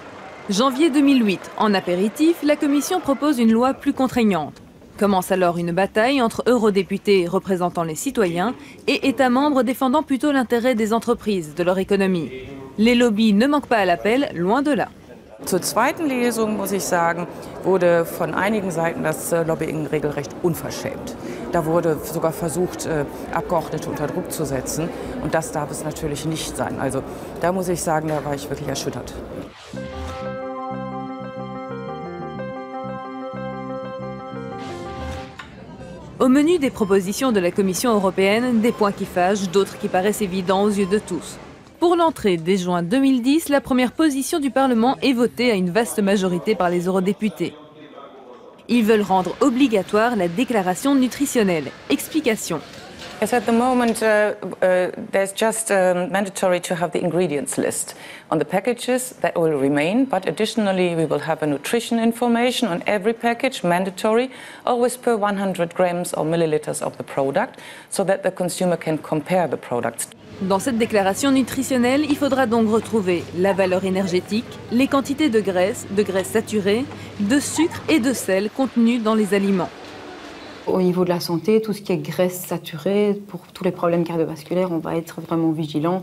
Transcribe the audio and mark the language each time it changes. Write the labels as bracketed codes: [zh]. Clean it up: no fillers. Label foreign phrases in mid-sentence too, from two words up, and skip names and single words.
[fr] Janvier 2008, en apéritif, la Commission propose une loi plus contraignante. Commence alors une bataille entre eurodéputés représentant les citoyens et États membres défendant plutôt l'intérêt des entreprises, de leur économie. Les lobbies ne manquent pas à l'appel, loin de là. [de] Zur zweiten Lesung, muss ich sagen, wurde von einigen Seiten das Lobbying regelrecht unverschämt. Da wurde sogar versucht, Abgeordnete unter Druck zu setzen. Und das darf es natürlich nicht sein. Also da muss ich sagen, da war ich wirklich erschüttert. [fr] Au menu des propositions de la Commission européenne, des points qui fâchent, d'autres qui paraissent évidents aux yeux de tous. Pour l'entrée, dès juin 2010, la première position du Parlement est votée à une vaste majorité par les eurodéputés. Ils veulent rendre obligatoire la déclaration nutritionnelle. Explication. [en] Yes, at the moment, there's just mandatory to have the ingredients list on the packages. That will remain, but additionally, we will have a nutrition information on every package, mandatory, always per 100 grams or milliliters of the product, so that the consumer can compare the products. [fr] Dans cette déclaration nutritionnelle, il faudra donc retrouver la valeur énergétique, les quantités de graisse saturée, de sucre et de sel contenus dans les aliments. Au niveau de la santé, tout ce qui est graisse saturée, pour tous les problèmes cardiovasculaires, on va être vraiment vigilant.